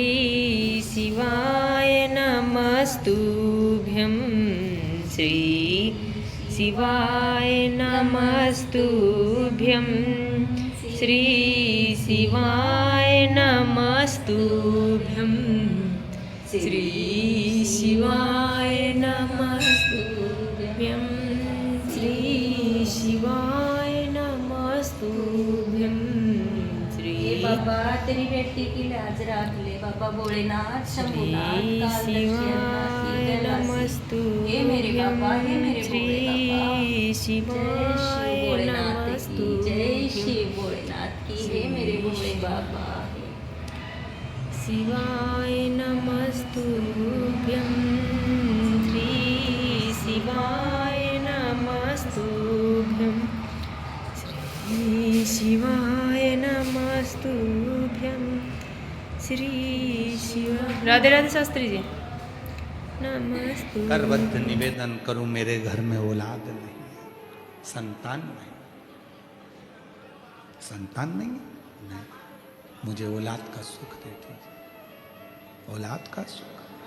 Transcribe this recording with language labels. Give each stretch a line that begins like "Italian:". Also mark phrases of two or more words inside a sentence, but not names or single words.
Sanskrit: शिवाय नमस्तुभ्यं, श्री शिवाय नमस्तुभ्यं, श्री शिवाय नमस्तुभ्यं, श्री शिवाय नमस्तुभ्यं, श्री शिवाय नमस्तुभ्यं, श्री
Hindi: बाबा तेरी बेटी की लाज रख ले बाबा भोलेनाथ शंभुनाथ
Sanskrit: शिवाय नमस्तुभ्यं,
Hindi: हे मेरे बाबा, हे मेरे
Sanskrit: श्री शिवाय नमस्तुभ्यं,
Hindi: जय शिव भोलेनाथ की, हे मेरे भोले बाबा।
Sanskrit: शिवाय नमस्तुभ्यं, श्री शिवाय नमस्तुभ्यं, श्री शिवाय नमस्तुभ्यं, श्री शिवा।
Hindi: राधे राधे शास्त्री जी। नमस्तु। करबद्ध निवेदन करूं, मेरे घर में औलाद नहीं है, संतान नहीं, संतान नहीं, नहीं। मुझे औलाद का सुख दे दीजिए, औलाद का सुख।